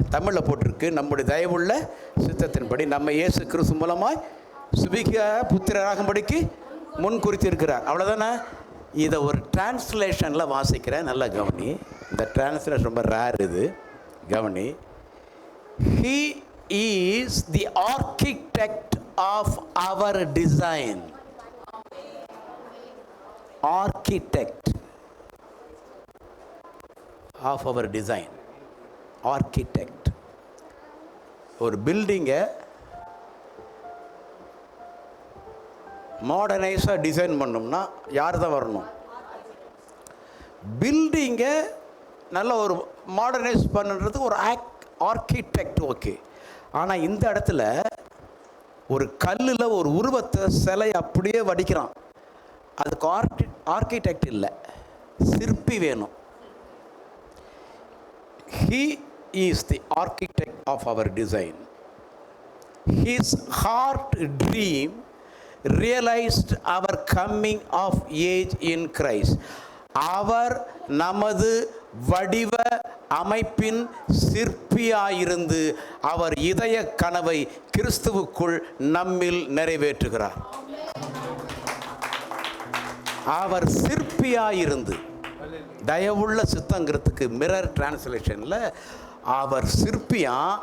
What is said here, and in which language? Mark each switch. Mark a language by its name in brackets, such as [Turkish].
[Tamil] தமிழில் போட்டிருக்கு, நம்முடைய தயவுள்ள சித்தத்தின்படி நம்ம இயேசு கிறிஸ்து மூலமாய் சுபிக்க புத்திரராகும்படிக்கு முன் குறித்து இருக்கிறார். அவ்வளோதானே. இதை ஒரு டிரான்ஸ்லேஷனில் வாசிக்கிறேன், நல்லா கவனி. இந்த டிரான்ஸ்லேஷன் ரொம்ப ரேர், இது கவனி. [English] He is the architect of our design. Architect of our design. Architect. [Tamil] ஒரு பில்டிங்கை மாடர்னைஸாக டிசைன் பண்ணோம்னா யார் தான் வரணும்? பில்டிங்கை நல்ல ஒரு மாடர்னைஸ் பண்ணுறது ஒரு ஆர்கிடெக்ட். ஓகே. ஆனால் இந்த இடத்துல ஒரு கல்லில் ஒரு உருவத்தை சிலை அப்படியே வடிக்கிறான். அதுக்கு ஆர்கிடெக்ட் இல்லை, சிற்பி வேணும். [English] He is the architect of our design. His heart dream realized our coming of age in Christ. [Tamil] அவர் நமது வடிவ அமைப்பின் சிற்பியாயிருந்து அவர் இதய கனவை கிறிஸ்துவுக்குள் நம்மில் நிறைவேற்றுகிறார். அவர் சிற்பியாயிருந்து, தயவுள்ள சித்தங்கிறதுக்கு மிரர் டிரான்ஸ்லேஷனில் அவர் சிற்பியா.